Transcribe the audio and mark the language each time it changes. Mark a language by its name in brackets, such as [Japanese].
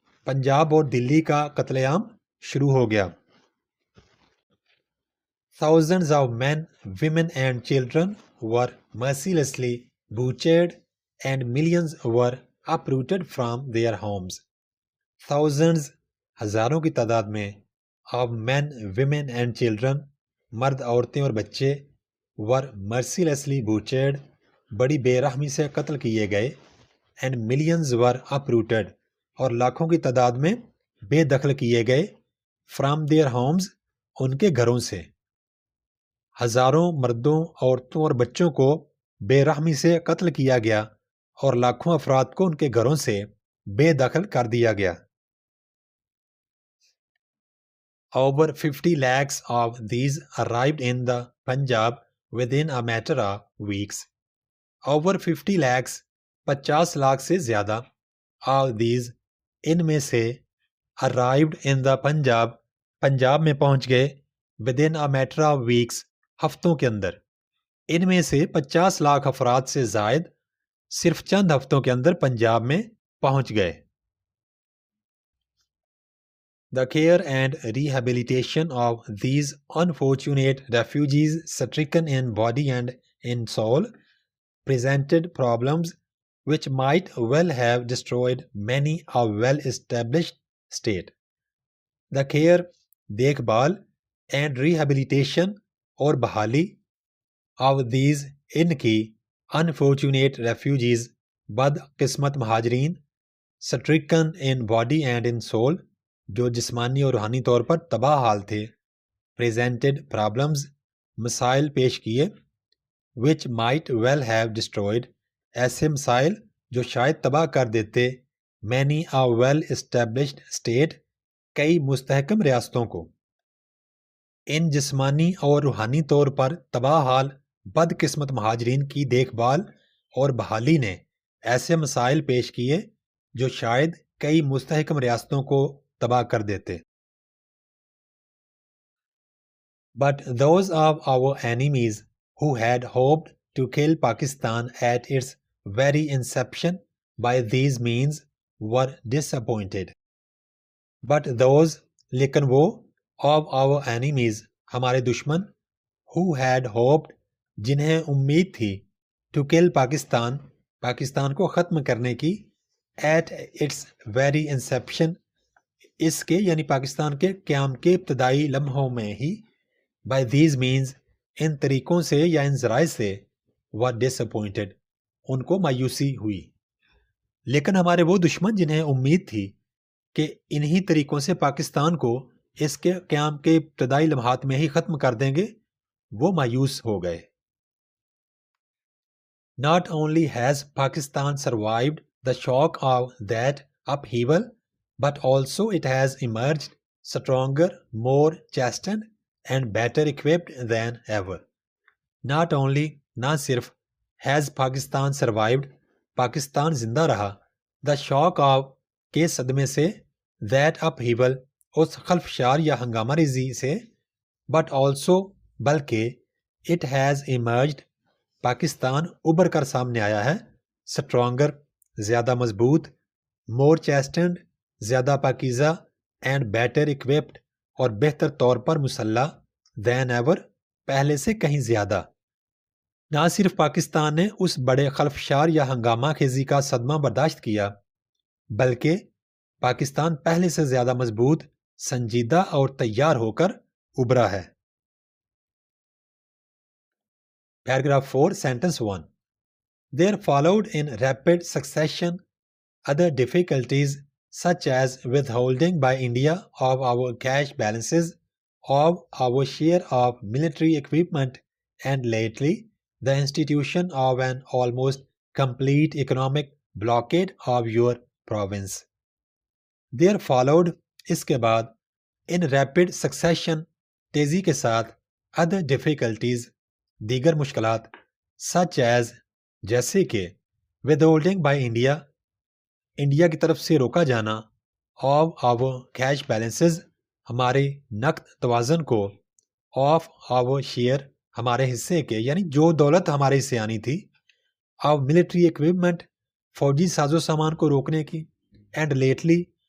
[Urdu] پنجاب اور دلی کا قتل عام شروع ہو گیا. [English] Thousands of men, women and children were mercilessly butchered and millions were uprooted from their homes. Thousands, [Urdu] ہزاروں کی تعداد میں [English] of men, women and children, [Urdu] مرد عورتیں اور بچے [English] were mercilessly butchered, [Urdu] بڑی بے رحمی سے قتل کیے گئے [English] and millions were uprooted, [Urdu] اور لاکھوں کی تعداد میں بے دخل کیے گئے [English] from their homes, [Urdu] ان کے گھروں سے. ہزاروں مردوں عورتوں اور بچوں کو بے رحمی سے قتل کیا گیا اور لاکھوں افراد کو ان کے گھروں سے بے دخل کر دیا گیا. [English] Over 50 lakhs of these arrived in the Punjab within a matter of weeks. Over 50 lakhs [Urdu] 50 lakh سے زیادہ [English] of these [Urdu] ان میں سے [English] arrived in the Punjab [Urdu] Punjab میں پہنچ گئے [English] within a matter of weeks [Urdu] ہفتوں کے اندر. ان میں سے 50 لاکھ افراد سے زائد صرف چند ہفتوں کے اندر پنجاب میں پہنچ گئے. [English] The care and rehabilitation of these unfortunate refugees stricken in body and in soul presented problems which might well have destroyed many a well-established state. The care, [Urdu] دیکھ بھال, [English] and rehabilitation, [Urdu] اور بحالی, [English] of these, [Urdu] ان کی, [English] unfortunate refugees, [Urdu] بد قسمت مہاجرین, [English] stricken in body and in soul, [Urdu] جو جسمانی اور روحانی طور پر تباہ حال تھے, [English] presented problems, [Urdu] مسائل پیش کیے, [English] which might well have destroyed, [Urdu] ایسے مسائل جو شاید تباہ کر دیتے, [English] many a well established state, [Urdu] کئی مستحکم ریاستوں کو. ان جسمانی اور روحانی طور پر تباہ حال بد قسمت مہاجرین کی دیکھ بھال اور بحالی نے ایسے مسائل پیش کیے جو شاید کئی مستحکم ریاستوں کو تباہ کر دیتے. [English] But those of our enemies who had hoped to kill Pakistan at its very inception by these means were disappointed. But those, [Urdu] لیکن وہ, [English] of our enemies, [Urdu] ہمارے دشمن, [English] who had hoped, [Urdu] جنہیں امید تھی, [English] to kill Pakistan, [Urdu] پاکستان کو ختم کرنے کی, [English] at its very inception, [Urdu] اس کے یعنی پاکستان کے قیام کے ابتدائی لمحوں میں ہی, [English] by these means, [Urdu] ان طریقوں سے یا ان ذرائع سے, [English] were disappointed, [Urdu] ان کو مایوسی ہوئی. لیکن ہمارے وہ دشمن جنہیں امید تھی کہ انہی طریقوں سے پاکستان کو اس کے قیام کے ابتدائی لمحات میں ہی ختم کر دیں گے, وہ مایوس ہو گئے. [English] Not only has Pakistan survived the shock of that upheaval, but also it has emerged stronger, more chastened, and better equipped than ever. Not only, [Urdu] نہ صرف, [English] has Pakistan survived, [Urdu] پاکستان زندہ رہا, [English] the shock of, [Urdu] کے صدمے سے, [English] that upheaval, [Urdu] اس خلفشار یا ہنگامہ ریزی سے, [English] but also, [Urdu] بلکہ, [English] it has emerged, [Urdu] پاکستان ابھر کر سامنے آیا ہے, [English] stronger, [Urdu] زیادہ مضبوط, [English] more chastened, [Urdu] زیادہ پاکیزہ, [English] and better equipped, [Urdu] اور بہتر طور پر مسلح, [English] than ever, [Urdu] پہلے سے کہیں زیادہ. نہ صرف پاکستان نے اس بڑے خلفشار یا ہنگامہ خیزی کا صدمہ برداشت کیا, بلکہ پاکستان پہلے سے زیادہ مضبوط, سنجیدہ اور تیار ہو کر ابھرا ہے. [English] Paragraph 4, Sentence 1. There followed in rapid succession other difficulties such as withholding by India of our cash balances, of our share of military equipment, and lately the institution of an almost complete economic blockade of your province. There followed, [Urdu] اس کے بعد, [English] in rapid succession, [Urdu] تیزی کے ساتھ, [English] other difficulties, [Urdu] دیگر مشکلات, [English] such as, [Urdu] جیسے کہ, [English] withholding by India, [Urdu] India کی طرف سے روکا جانا, [English] of our cash balances, [Urdu] ہمارے نقد توازن کو, [English] of our share, [Urdu] ہمارے حصے کے, یعنی جو دولت ہمارے حصے آنی تھی, [English] of military equipment, [Urdu] فوجی ساز و سامان کو روکنے کی, [English] and lately,